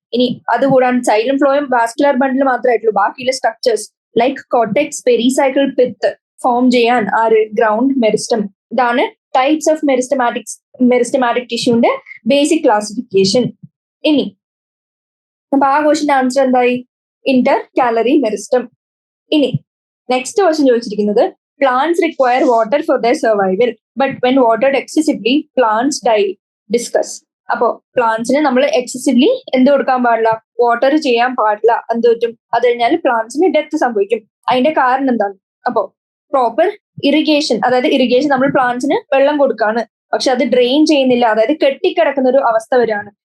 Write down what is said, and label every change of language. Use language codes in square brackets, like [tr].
[ml] ഇനി അതുകൂടാണ്ട് xylem phloem vascular ബണ്ടിൽ മാത്രമായിട്ടുള്ളൂ, ബാക്കിയുള്ള structures like cortex, pericycle, pith form ചെയ്യാൻ ആര്? Ground meristem. ഇതാണ് types of meristematic ടിഷ്യൂന്റെ basic classification. ഇനി അപ്പൊ ആ ക്വസ്റ്റിന്റെ ആൻസർ എന്തായി? Inter calorie meristem. ഇനി നെക്സ്റ്റ് ക്വസ്റ്റ്യൻ ചോദിച്ചിരിക്കുന്നത് [en] plants require water for their survival, but when watered excessively, plants die. Discuss. [ml] അപ്പോ പ്ലാന്റ്സിന് നമ്മൾ എക്സസീവ്ലി എന്ത് കൊടുക്കാൻ പാടില്ല? വാട്ടർ ചെയ്യാൻ പാടില്ല. എന്ത് പറ്റും? അത് കഴിഞ്ഞാൽ പ്ലാന്റ്സിന് ഡെത്ത് സംഭവിക്കും. അതിന്റെ കാരണം എന്താണ്? അപ്പോ പ്രോപ്പർ ഇറിഗേഷൻ, അതായത് ഇറിഗേഷൻ നമ്മൾ പ്ലാന്റ്സിന് വെള്ളം കൊടുക്കാണ്, പക്ഷെ അത് ഡ്രെയിൻ ചെയ്യുന്നില്ല, അതായത് കെട്ടിക്കിടക്കുന്ന ഒരു അവസ്ഥ വരികയാണ്.